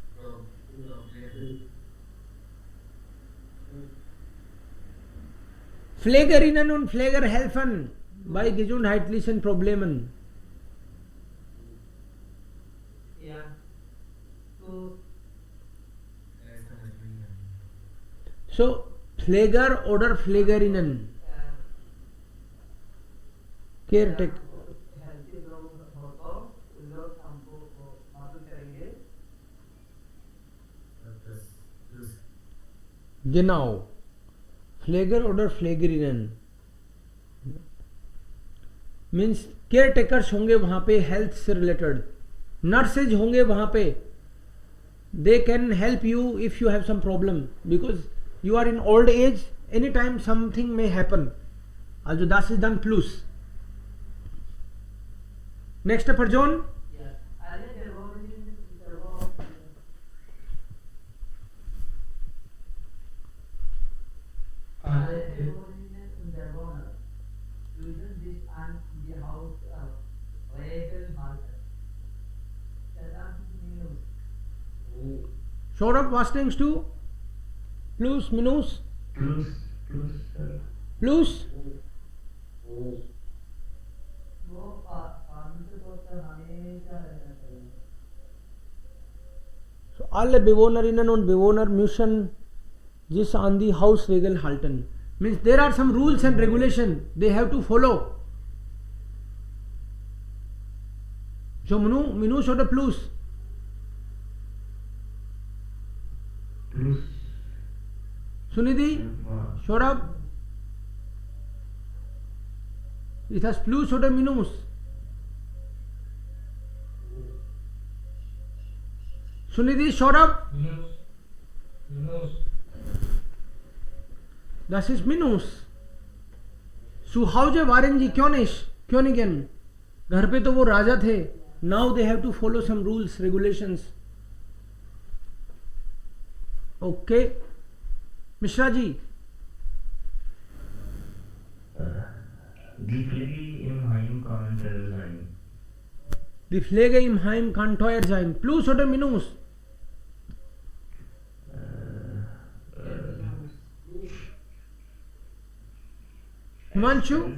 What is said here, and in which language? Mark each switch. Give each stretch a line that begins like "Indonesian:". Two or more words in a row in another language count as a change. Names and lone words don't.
German: Pflegerinnen und Pfleger helfen bei gesundheitlichen Problemen. ja, so, So Pfleger oder Pflegerinnen. Caretaker.
Hindi: हेल्थी लोग हो तो उन लोग हमको मदद करेंगे.
German: Genau. Pfleger oder Pflegerinnen.
English: means care takers
Hindi: होंगे वहां पे हेल्थ से रिलेटेड. नर्सेज होंगे वहां पे.
English: they can help you if you have some problem because you are in old age. any time something may happen.
German: Also das ist dann Plus. Nächste Person. Ja, alle Bewohnerinnen und Bewohner müssen sich an die Hausregeln halten. Das ist Minus. Saurabh, was denkst du? Plus, Minus? Plus, sir. Plus?
Hindi: वो कानून से तो हमेशा रहना चाहिए.
German: So alle Bewohnerinnen und Bewohner müssen sich an die Hausregeln halten.
English: Means there are some rules and regulation they have to follow.
German: So Minus oder Plus? Plus. Sunidhi? Saurabh? Ist das Plus oder Minus? Sunidhi, Saurabh? Minus. Das ist Minus. Zu Hause waren sie Königen.
Hindi: घर पे तो वो राजा थे.
English: Now they have to follow some rules, regulations. Okay. Mishra ji.
German: Die Pflege im Heim kann teuer sein. Die Pflege im Heim kann teuer sein. Plus oder Minus? Himanshu?